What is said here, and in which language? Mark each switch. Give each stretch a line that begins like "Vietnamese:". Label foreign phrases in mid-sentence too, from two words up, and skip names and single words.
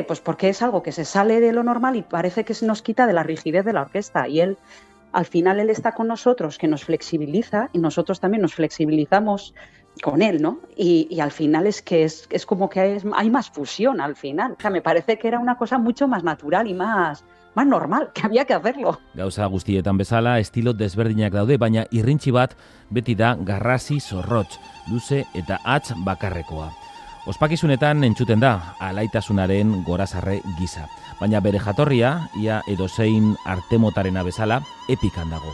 Spanish: Pues porque es algo que se sale de lo normal y parece que se nos quita de la rigidez de la orquesta. Y al final él está con nosotros, que nos flexibiliza y nosotros también nos flexibilizamos con él, ¿no? Y al final es que es como que hay más fusión al final. O sea, me parece que era una cosa mucho más natural y más normal, que había que hacerlo.
Basque: Gauza guztietan bezala, estilo desberdinak daude, baina irrintzi bat beti da garrasi zorrotz, luze eta hatz bakarrekoa. Ospakizunetan entzuten da, alaitasunaren gorazarre gisa. Baina bere jatorria, ia edozein artemotarena bezala, epikan dago.